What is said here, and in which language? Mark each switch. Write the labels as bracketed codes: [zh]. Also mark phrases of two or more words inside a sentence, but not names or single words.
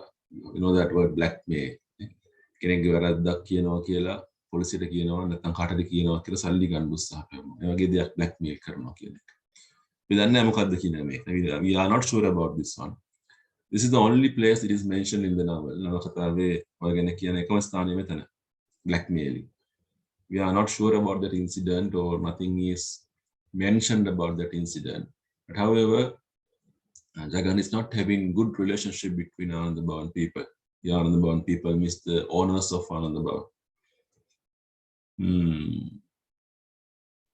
[en] You know that word blackmail. [si] කෙනෙක්ගේ වැරද්දක් කියනවා කියලා පොලිසියට කියනවා නැත්නම් කාටද කියනවා කියලා සල්ලි ගන්න උත්සාහ කරනවා. ඒ වගේ දෙයක් blackmail කරනවා කියන එක. [en] We don't know [si] මොකද්ද කියන මේක. [en] We are not sure about this one. This is the only place it is mentioned in the novel. [si] නවකතාවේ ඔයගෙන කියන එකම ස්ථානය මෙතන. [en] Blackmailing. We are not sure about that incident or nothing is mentioned about that incident. But however, Jagan is not having good relationship between Anand Bhavan people. The Anand Bhavan people means the owners of Anand Bhavan.